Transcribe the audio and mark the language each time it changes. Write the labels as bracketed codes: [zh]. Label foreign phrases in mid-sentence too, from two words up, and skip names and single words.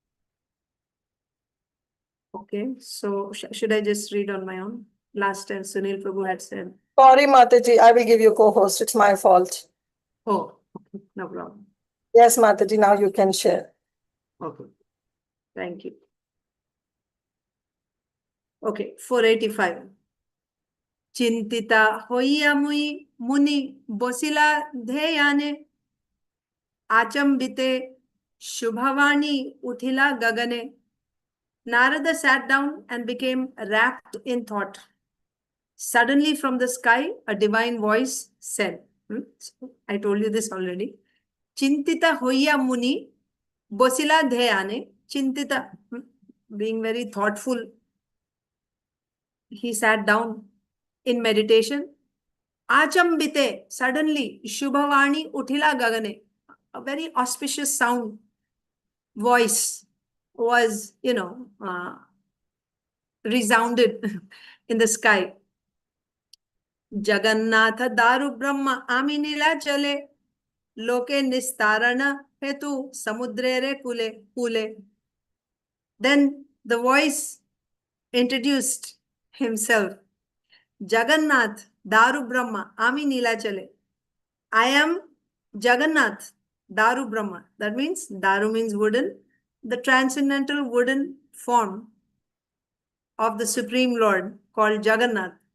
[en] Okay, so should I just read on my own? Last time Sunil Prabhu had said. Sorry, Mataji, I will give you co-host. It's my fault. Oh, okay, no problem. Yes, Mataji, now you can share. Okay, thank you. Okay, 485. [or] ଚିନ୍ତିତ ହୋଇ ମୁନି ବସିଲା ଧ୍ୟାନେ ଅଚମ୍ବିତେ ଶୁଭବାଣୀ ଉଠିଲା ଗଗନେ. [en] Narada sat down and became wrapped in thought. Suddenly from the sky, a divine voice said, I told you this already. [or] ଚିନ୍ତିତ ହୋଇ ମୁନି ବସିଲା ଧ୍ୟାନେ. Chintita, [en] being very thoughtful, he sat down in meditation. Achambite, suddenly, [or] ଶୁଭବାଣୀ ଉଠିଲା ଗଗନେ. [en] A very auspicious sound, voice was, resounded in the sky. [or] ଜଗନ୍ନାଥ ଦାରୁ ବ୍ରହ୍ମ ଆମିନିଲା ଚଳେ ଲୋକେ ନିସ୍ତାରଣ ହେତୁ ସମୁଦ୍ରରେ କୂଳେ. [en] Then the voice introduced himself. [or] ଜଗନ୍ନାଥ ଦାରୁ ବ୍ରହ୍ମ ଆମିନିଲା ଚଳେ. [en] I am Jagannath Daru Brahma. That means Daru means wooden. The transcendental wooden form of the Supreme Lord called Jagannath.